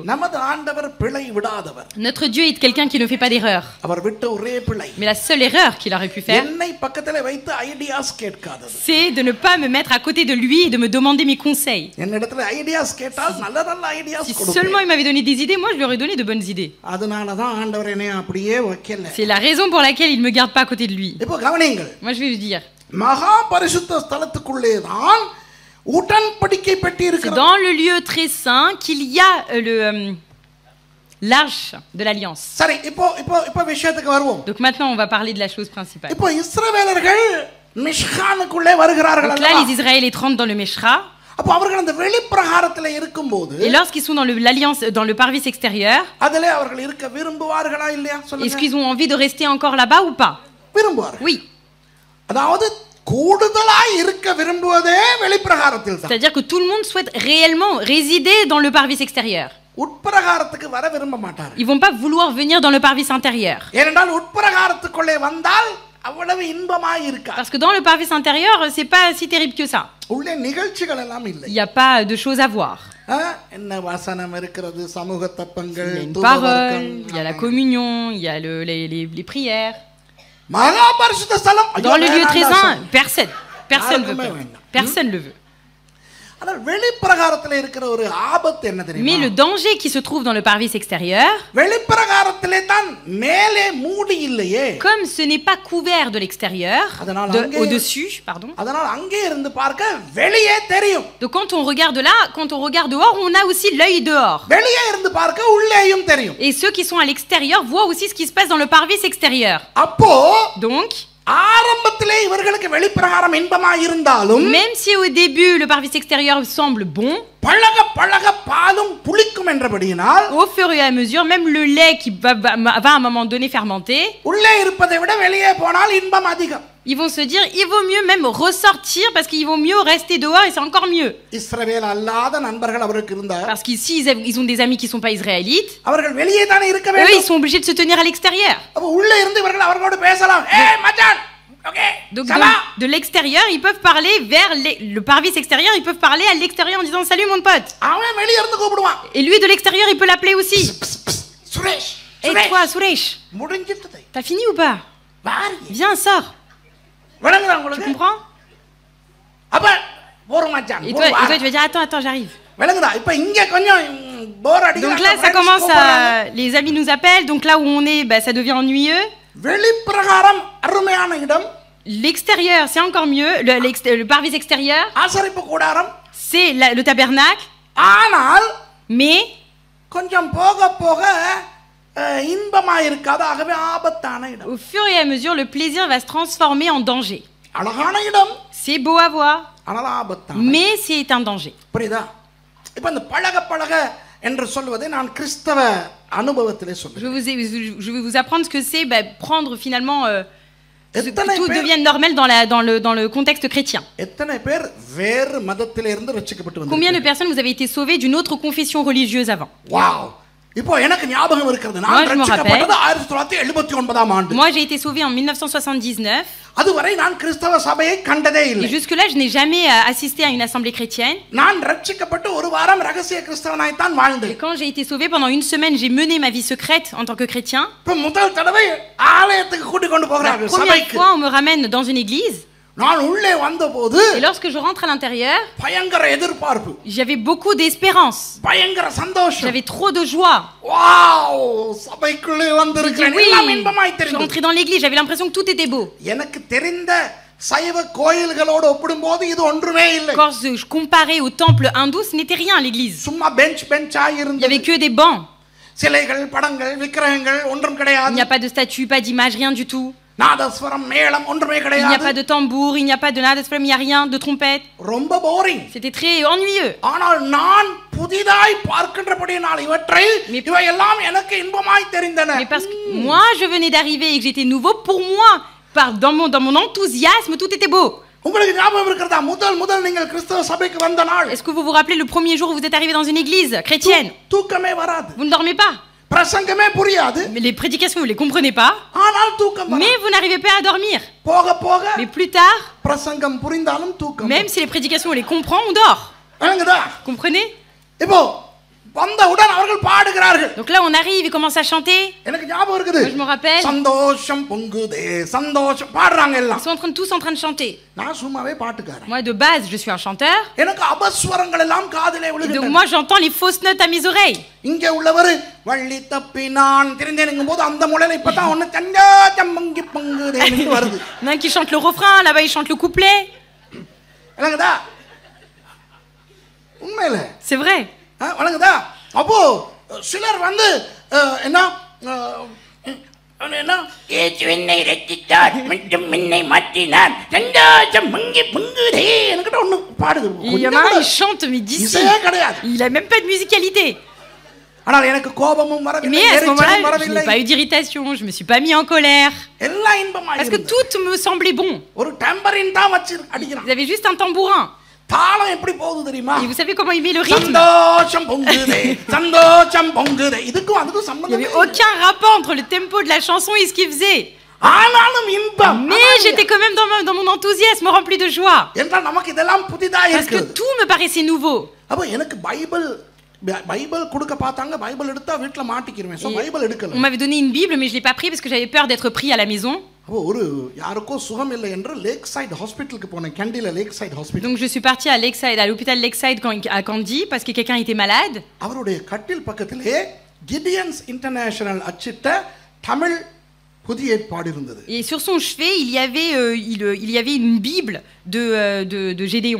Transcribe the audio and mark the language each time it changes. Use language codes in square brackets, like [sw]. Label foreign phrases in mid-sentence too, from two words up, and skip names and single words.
[ta] நமது ஆண்டவர் பிழை விடாதவர். [fr] Notre Dieu est quelqu'un qui ne fait pas d'erreur. [ta] அவர் விட்ட ஒரே பிழை [fr] Mais la seule erreur qu'il aurait pu faire, [ta] என்னை பக்கத்துல வைத்து ஐடியாஸ் கேட்காதது. [fr] c'est de ne pas me mettre à côté de lui et de me demander mes conseils. [ta] என்னிடத்துல ஐடியாஸ் கேட்டால் நல்ல நல்ல ஐடியாஸ் [fr] Si [ta] கொடுப்பேன். [fr] seulement il m'avait donné des idées, moi je lui aurais donné de bonnes idées. [ta] அதனால தான் ஆண்டவர் என்னை அப்படியே வைக்கல. [fr] C'est la raison pour laquelle il ne me garde pas à côté de lui. [ta] இப்போ கவனியுங்கள். [fr] Moi je vais vous dire, [ta] மகா பரிசுத்த ஸ்தலத்துக்குள்ளே தான் உடன்படிக்கை பெட்டி [fr] c'est [ta] இருக்கிறது. [fr] dans le lieu très saint qu'il y a l'arche de l'alliance. [ta] சரி இப்போ விஷயத்துக்கு வருவோம். [fr] Donc maintenant on va parler de la chose principale. [ta] இப்போ இஸ்ரவேலர்கள் மிஷ்கானுக்குள்ளே வருகிறார்கள் [fr] Donc là [ta] அல்லவா? [fr] les Israélites rentrent dans le Meshra. [ta] அப்போ அவர்கள் அந்த வெளிப்பிரகாரத்துல இருக்கும்போது [fr] Et lorsqu'ils sont dans l'alliance, dans le parvis extérieur, [ta] அதிலே அவர்கள் இருக்க விரும்புவார்களா இல்லையா [fr] est-ce [ta] சொல்லுங்க. [fr] qu'ils ont envie de rester encore là-bas ou pas? [ta] விரும்புவார்கள். [fr] Oui. [ta] அதாவது கூடுதலாய் இருக்க விரும்புவதே வெளிப்பிரகாரத்தில் தான். [fr] C'est-à-dire que tout le monde souhaite réellement résider dans le parvis extérieur. [ta] உட்பிரகாரத்துக்கு வர விரும்ப மாட்டார். [fr] Ils vont pas vouloir venir dans le parvis intérieur. [ta] ஏனென்றால் உட்பிரகாரத்துக்குள்ளே வந்தால் அவ்வளவு இன்பமாய் இருக்கா. [fr] Parce que dans le parvis intérieur, c'est pas si terrible que ça. [ta] உள்ளே நிகழ்ச்சிகள் எல்லாம் இல்லை. [fr] Il n'y a pas de choses à voir. [ta] என்ன வசனம் இருக்கிறது, சமூக தப்பங்கள், [fr] Il y a une parole, il y a la communion, il y a les prières. [ta] மகா பரிசுத்த ஸ்தலம் [fr] Dans le lieu très saint, personne veut pas. Personne le veut. [ta] ஆனால் வெளிப்பிரகாரத்தில் இருக்கிற ஒரு ஆபத்து என்ன தெரியுமா? [fr] Mais le danger qui se trouve dans le parvis extérieur, [ta] வெளிப்பிரகாரத்திலே தான் மேலே மூடி இல்லையே. [fr] comme ce n'est pas couvert de l'extérieur, au-dessus, pardon. [ta] அதனால் அங்கே இருந்து பார்க்க வெளியே தெரியும். [fr] Donc quand on regarde là, quand on regarde dehors, on a aussi l'œil dehors. [ta] வெளியே இருந்து பார்க்க உள்ளேயும் தெரியும். [fr] Et ceux qui sont à l'extérieur voient aussi ce qui se passe dans le parvis extérieur. [ta] அப்போ [fr] Donc, [ta] ஆரம்பத்திலே இவர்களுக்கு வெளிப்பிரகாரம் இன்பமாய் இருந்தாலும், [fr] même si au début le parvis extérieur semble bon, [ta] பழக பழக பாலும் புளிக்கும் என்றபடியினால், [fr] au fur et à mesure, même le lait qui va à un moment donné fermenter, [ta] உள்ளே இருப்பதை விட வெளியே போனால் இன்பம் அதிகம். [fr] ils vont se dire, il vaut mieux même ressortir parce qu'il vaut mieux rester dehors et c'est encore mieux. [ta] இஸ்ரவேல் அல்லாத நண்பர்கள் அவருக்கு இருந்தார். [fr] Parce qu'ici, ils ont des amis qui ne sont pas israélites. [ta] அவர்கள் வெளியே தானே இருக்க [fr] Eux, [ta] வேண்டும். [fr] ils sont obligés de se tenir à l'extérieur. [ta] அப்ப உள்ளே இருந்து இவர்கள் அவர்களோடு பேசலாம். ஏய் மச்சான், ஓகே, [fr] Donc ça va? de l'extérieur, ils peuvent parler vers le parvis extérieur, ils peuvent parler à l'extérieur en disant salut mon pote. [ta] அவன் வெளியே இருந்து கூப்பிடுவான். [fr] Et lui de l'extérieur, il peut l'appeler aussi. [ta] சுரேஷ், [fr] Et toi, Suresh, [ta] முடிஞ்சிட்டது. [fr] t'as fini ou pas? [ta] வாரி. [fr] Viens, sors. [ta] விளங்குதா [fr] Tu [ta] உங்களுக்கு? [fr] comprends? [ta] அப்ப போற மச்சான். [fr] Et toi, tu vas dire attends, j'arrive. [ta] விளங்குதா? இப்ப இங்க கொஞ்சம் போர் அடிக்குது. [fr] Donc là, ça commence à... Les amis nous appellent, donc là où on est, bah, ça devient ennuyeux. [ta] வெளிப்பிரகாரம் அருமையான இடம். [fr] L'extérieur, c'est encore mieux. Le parvis extérieur, [ta] ஆசரிப்பு கூடாரம். [fr] c'est le tabernacle. [ta] ஆனால் [fr] Mais [ta] கொஞ்சம் போக போக இன்பமா இருக்காது. ஆகவே ஆபத்தான இடம். [fr] au fur et à mesure, le plaisir va se transformer en danger. [ta] அழகான இடம். [fr] C'est beau à voir, [ta] ஆனால் ஆபத்தான. [fr] mais c'est un danger. [ta] புரியுதா? இப்ப இந்த பழக பழக என்று சொல்வதை நான் கிறிஸ்தவ அனுபவத்திலே சொல்றேன். [fr] Je vais vous apprendre ce que c'est prendre finalement que [ta] எத்தனை [fr] tout [ta] பேர் [fr] devienne normal dans le contexte chrétien. [ta] எத்தனை பேர் வேறு மதத்திலே இருந்து ரட்சிக்கப்பட்டு [fr] Combien de [ta] வந்திருக்கீங்க? [fr] personnes vous avez été sauvées d'une autre confession religieuse avant? [ta] வாவ். இப்போ எனக்கு ஞாபகம் இருக்கிறது. [fr] Moi, [ta] நான் [fr] je me [ta] ரட்சிக்கப்பட்டது 1979ஆம் ஆண்டு. [fr] Moi, j'ai été sauvée en 1979. [ta] அதுவரை நான் கிறிஸ்தவ சபையை கண்டதே [fr] Et [ta] இல்லை. [fr] jusque-là, je n'ai jamais assisté à une assemblée chrétienne. [ta] நான் ரட்சிக்கப்பட்டு ஒரு வாரம் ரகசிய கிறிஸ்தவனாய் தான் [fr] Et [ta] வாழ்ந்தேன். [fr] quand j'ai été sauvée, pendant une semaine, j'ai mené ma vie secrète en tant que chrétien. [ta] இப்ப முதல் தடவை ஆலயத்துக்கு கூட்டி கொண்டு [fr] La [ta] போகிறார்கள் [fr] première [ta] சபைக்கு. [fr] fois, on me ramène dans une église. [ta] நான் உள்ளே வந்தபோது [fr] Et lorsque je rentre à l'intérieur, [ta] பயங்கர எதிர்பார்ப்பு, [fr] j'avais beaucoup d'espérance. [ta] பயங்கர சந்தோஷம். [fr] J'avais trop de joie. [ta] வாவ், சபைக்குள்ளே [fr] J'ai dit [ta] வந்திருக்கிறேன். [fr] oui, [ta] எல்லாம் இன்பமாய் [fr] je suis [ta] தெரிந்தது. [fr] rentrée dans l'église, j'avais l'impression que tout était beau. [ta] எனக்கு தெரிந்த சைவ கோயில்களோடு ஒப்பிடும்போது இது ஒன்றுமே இல்லை. [fr] Quand je comparais au temple hindou, ce n'était rien l'église. [ta] சும்மா பெஞ்சாய் [fr] Il n'y [ta] இருந்தது. [fr] avait que des bancs. [ta] சிலைகள், படங்கள், விக்கிரகங்கள் ஒன்றும் [fr] Il n'y [ta] கிடையாது. [fr] a pas de statue, pas d'image, rien du tout. [ta] நாதஸ்வரம், மேளம் ஒன்றுமே [fr] Il n'y a pas [ta] கிடையாது. [fr] de tambour, il n'y a pas de nadasflam, il n'y a rien, de trompette. [ta] ரொம்ப போரிங். [fr] C'était très ennuyeux. [ta] ஆனால் நான் புதிதாய் பார்க்கின்றபடியினால் இவையெல்லாம் எனக்கு இன்பமாய் தெரிந்தன. [fr] Mais parce que moi, je venais d'arriver et que j'étais nouveau, pour moi, dans mon enthousiasme, tout était beau. [ta] உங்களுக்கு ஞாபகம் இருக்கிறதா முதல் நீங்கள் கிறிஸ்தவ சபைக்கு வந்த நாள்? [fr] Est-ce que vous vous rappelez le premier jour où vous êtes arrivé dans une église chrétienne? [ta] தூக்கமே வராது. [fr] Vous ne dormez pas. [ta] பிரசங்கமே புரியாது. [fr] Mais les prédications, vous ne les comprenez pas. [ta] ஆனால் தூக்கம் [fr] Mais [ta] வராது. [fr] vous n'arrivez pas à dormir. [ta] போக போக [fr] Mais plus tard, [ta] பிரசங்கம் புரிந்தாலும் தூக்கம். [fr] même si les prédications, on les comprend, on dort. [ta] வணங்குதா? [fr] Comprenez? [ta] இப்போ வந்தவுடன் அவர்கள் பாடுகிறார்கள். [fr] Donc là, on arrive, ils commencent à chanter. [ta] எனக்கு ஞாபகம் இருக்குது. [fr] Moi, je me rappelle. [ta] சந்தோஷம் பொங்குதே சந்தோஷம் பாடுறாங்க [fr] Ils [ta] எல்லாம். [fr] sont tous en train de chanter. [ta] நான் சும்மாவே பாட்டுக்காரன். [fr] Moi, de base, je suis un chanteur. [ta] எனக்கு அபஸ்வரங்கள் எல்லாம் காதிலே [fr] Et donc, [ta] விழுகின்றன. [fr] moi, j'entends les fausses notes à mes oreilles. [ta] இங்கே உள்ளவர் வள்ளி தப்பி நான் தெரிந்தேனுங்கும் போது அந்த முளையில இப்பதான் ஒண்ணு சந்தோஷம் பொங்கி பொங்குதேன்னு வருது. [fr] Il y en a un qui chante le refrain, là-bas, il chante le couplet. [ta] வணங்குதா? உண்மையில [fr] C'est vrai. [ta] வணங்குதா? அப்போ சிலர் வந்து என்ன என்ன இயேசுவினை ரட்சித்தார் மற்றும் என்னை மாற்றினார் சந்தோஷம் பொங்கி பொங்குதே என்கிட்ட ஒண்ணு பாடுது. [fr] Il y en a un, il chante, mais d'ici. [ta] இசையே கிடையாது. [fr] Il a même pas de musicalité. [ta] ஆனால் எனக்கு கோபமும் வரவில்லை, [fr] Mais à ce [ta] எரிச்சலும் [fr] moment-là, je n'ai [ta] வரவில்லை. [fr] pas eu d'irritation, je me suis pas mis en colère. [ta] எல்லாம் இன்பமாய் [fr] Parce que [ta] இருந்தது. [fr] tout me semblait bon. [ta] ஒரு டம்பரின் தான் வச்சு அடிக்கிறான். [fr] Ils avaient juste un tambourin. [ta] தாளம் எப்படி போகுது தெரியுமா? [fr] Et vous savez comment il met le rythme? [ta] சந்தோஷம் பொங்குதே சந்தோஷம் பொங்குதே. இதுக்கும் அதுக்கும் [fr] Il n'y [ta] சம்பந்தம் [fr] avait aucun rapport entre le tempo de la chanson et ce qu'il faisait. [ta] ஆனாலும் இன்பம். [fr] Mais j'étais quand même dans mon enthousiasme rempli de joie. [ta] என்றால் நமக்கு இதெல்லாம் புதிதா [fr] Parce que [ta] இருக்கு. [fr] tout me paraissait nouveau. [ta] அப்ப எனக்கு பைபிள் கொடுக்க பார்த்தாங்க, பைபிள் எடுத்தா வீட்ல மாட்டிக்கிருவேன். சோ பைபிள் எடுக்கல. [fr] On m'avait donné une Bible, mais je l'ai pas pris parce que j'avais peur d'être pris à la maison. [ta] அப்போ ஒரு யாருக்கோ சுகம் இல்லை என்று லேக் சைடு ஹாஸ்பிட்டலுக்கு போனேன். கேண்டில லேக் சைடு ஹாஸ்பிட்டல். [fr] Donc je suis partie à Lakeside, à l'hôpital Lakeside à Kandy parce que quelqu'un était malade. [ta] அவருடைய கட்டில் பக்கத்திலே கிடியன்ஸ் இன்டர்நேஷனல் அச்சிட்ட தமிழ் புதிய ஏற்பாடு இருந்தது. [fr] Et sur son chevet, il y avait une Bible de Gédéon.